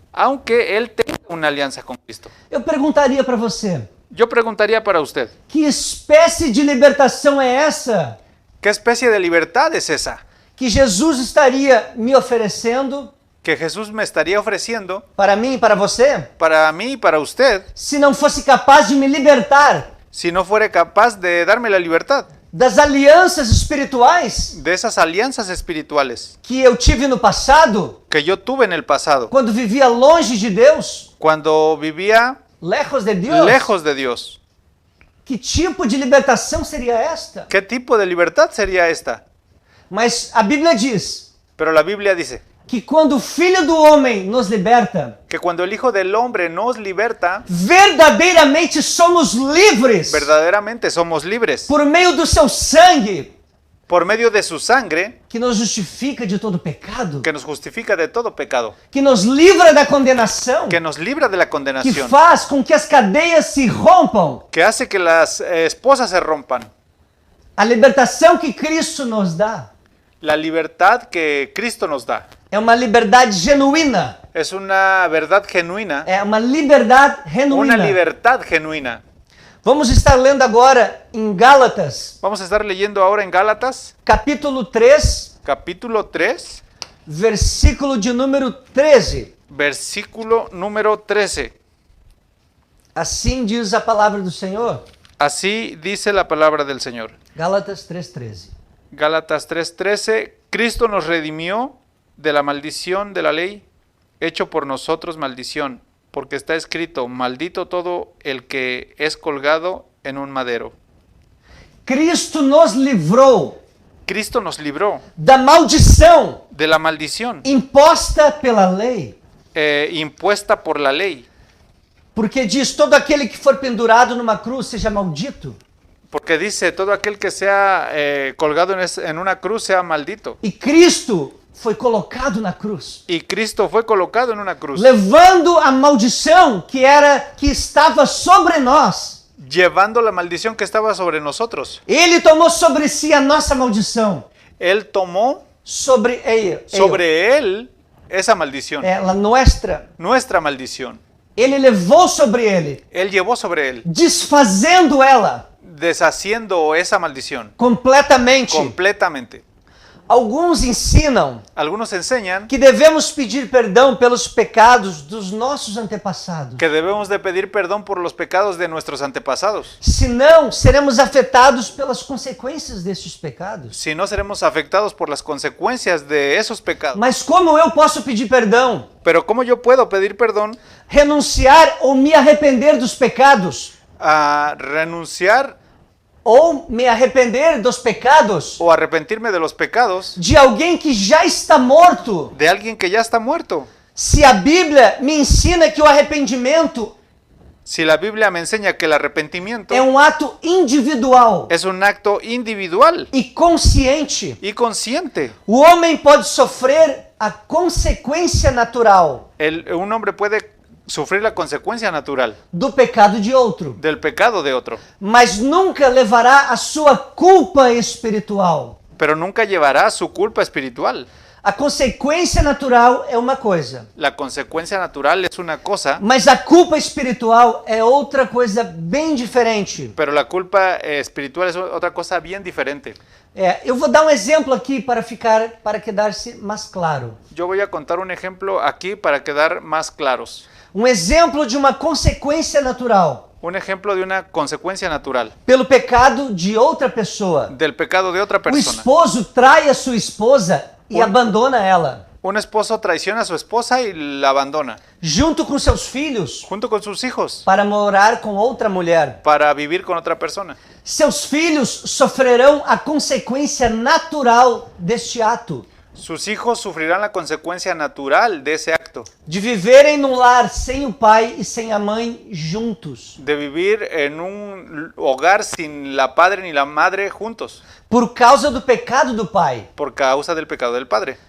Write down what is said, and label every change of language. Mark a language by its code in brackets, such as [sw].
[es] aunque él tenga una alianza con Cristo. [pt] Eu perguntaria para você, [es] Yo preguntaría para usted, [pt] que espécie de libertação é essa [es] ¿qué especie de libertad es esa [pt] que Jesus estaria me oferecendo [es] que Jesús me estaría ofreciendo [pt] para mim e para você, [es] para mí y para usted [pt] se não fosse capaz de me libertar [es] si no fuera capaz de darme la libertad [pt] das alianças espirituais [es] de esas alianzas espirituales [pt] que eu tive no passado, [es] que yo tuve en el pasado, [pt] quando vivia longe de Deus, [es] cuando vivía lejos de Deus? lejos de Dios? [pt] Que tipo de libertação seria esta? [es] ¿Qué tipo de libertad sería esta? [pt] Mas a Bíblia diz [es] Pero la Biblia dice [pt] que quando o Filho do Homem nos liberta, [es] que cuando el Hijo del Hombre nos liberta, [pt] verdadeiramente somos livres [es] verdaderamente somos libres [pt] por meio do seu sangue, [es] por medio de su sangre, [pt] que nos justifica de todo pecado, [es] que nos justifica de todo pecado, [pt] que nos livra da condenação, [es] que nos libra de la que condenación, [pt] faz com que as cadeias se rompam. [es] que hace que las esposas se rompan. [pt] A libertação que Cristo nos dá [es] La libertad que Cristo nos da [pt] é uma liberdade genuína, [es] es una verdad genuina, [pt] é uma liberdade [es] una [pt] genuína. [es] libertad genuina. [pt] Vamos estar lendo agora em Gálatas, [es] Vamos a estar leyendo ahora en Gálatas, [pt] capítulo 3, [es] capítulo 3, [pt] versículo de número 13. [es] versículo número 13. [pt] Assim diz a palavra do Senhor. [es] Así dice la palabra del Señor. [pt] Gálatas 3:13. [es] Gálatas 3:13, Cristo nos redimió de la maldición de la ley, hecho por nosotros maldición, porque está escrito, maldito todo el que es colgado en un madero. [pt] Cristo nos livrou [es] Cristo nos libró [pt] da maldição [es] de la maldición [pt] imposta pela lei. [es] impuesta por la ley, [pt] Porque diz, todo aquele que for pendurado numa cruz seja maldito. [es] porque dice, todo aquel que sea colgado en una cruz sea maldito. [pt] E Cristo foi colocado na cruz, [es] Y Cristo fue colocado en una cruz, [pt] levando a maldição que estava sobre nós. [es] llevando la maldición que estaba sobre nosotros. [pt] Ele tomou sobre si a nossa maldição. [es] Él tomó Sobre él esa maldición, [pt] ela [es] nuestra. nuestra maldición. [pt] Ele levou sobre ele, [es] Él llevó sobre él, [pt] desfazendo ela [es] deshaciendo esa maldición [pt] completamente. [es] completamente. [pt] Alguns ensinam [es] Algunos enseñan [pt] que devemos pedir perdão pelos pecados dos nossos antepassados. [es] que debemos de pedir perdón por los pecados de nuestros antepasados. [pt] Senão, seremos afetados pelas consequências desses pecados. [es] Si no, seremos afectados por las consecuencias de esos pecados. [pt] Mas como eu posso pedir perdão? [es] Pero ¿cómo yo puedo pedir perdón [pt] Renunciar ou me arrepender dos pecados? [es] a renunciar [pt] Ou me arrepender dos pecados [es] o arrepentirme de los pecados [pt] de alguém que já está morto? [es] de alguien que ya está muerto? [pt] Se a Bíblia me ensina que o arrependimento [es] Si la Biblia me enseña que el arrepentimiento [pt] é um ato individual [es] es un acto individual [pt] e consciente, [es] y consciente, [pt] o homem pode sofrer a consequência natural [es] un hombre puede sufrir la consecuencia natural [pt] do pecado de outro, [es] del pecado de otro, [pt] mas nunca levará a sua culpa espiritual. [es] pero nunca llevará su culpa espiritual. [pt] A consequência natural é uma coisa, [es] La consecuencia natural es una cosa, [pt] mas a culpa espiritual é outra coisa bem diferente. [es] pero la culpa espiritual es otra cosa bien diferente. [pt] Eu vou dar um exemplo aqui para quedar-se mais claro. [es] Yo voy a contar un ejemplo aquí para quedar más claros. [pt] Um exemplo de uma consequência natural [es] Un ejemplo de una consecuencia natural [pt] pelo pecado de outra pessoa. [es] del pecado de otra [pt] O [es] persona. [pt] esposo trai a sua esposa e abandona ela, [es] Un esposo traiciona a su esposa y la abandona, [pt] junto com seus filhos, [es] junto con sus hijos, [pt] para morar com outra mulher. [es] para vivir con otra persona. [pt] Seus filhos sofrerão a consequência natural deste ato, [es] Sus hijos sufrirán la consecuencia natural de ese acto, [pt] de viverem num lar sem o pai e sem a mãe juntos, [es] de vivir en un hogar sin la padre ni la madre juntos, [pt] por causa do pecado do pai. [es] por causa del pecado del padre.